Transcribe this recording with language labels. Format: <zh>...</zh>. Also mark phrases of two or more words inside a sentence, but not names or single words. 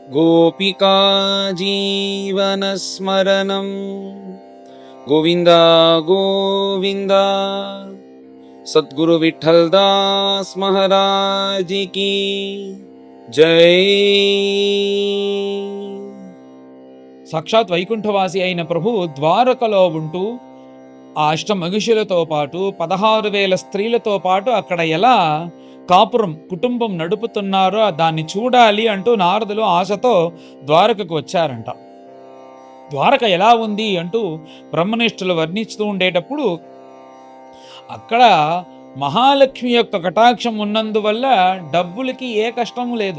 <sa>गोपिका जीवनस्मरणं गोविन्द गोविन्द।</sa> <hi>सद्गुरु विठ्ठल दास महाराज की जय।</hi> <te>సాక్షాత్ వైకుంఠవాసి అయిన ప్రభువు ద్వారకలో ఉంటూ ఆ అష్టమహిషులతో పాటు 16,000 స్త్రీలతో పాటు అక్కడ ఎలా కాపురం కుటుంబం నడుపుతున్నారో దాన్ని చూడాలి అంటూ నారదులు ఆశతో ద్వారకకు వచ్చారంట. ద్వారక ఎలా ఉంది అంటూ బ్రహ్మనిష్ఠులు వర్ణిస్తూ ఉండేటప్పుడు అక్కడ మహాలక్ష్మి యొక్క కటాక్షం ఉన్నందువల్ల డబ్బులకి ఏ కష్టము లేదు.</te>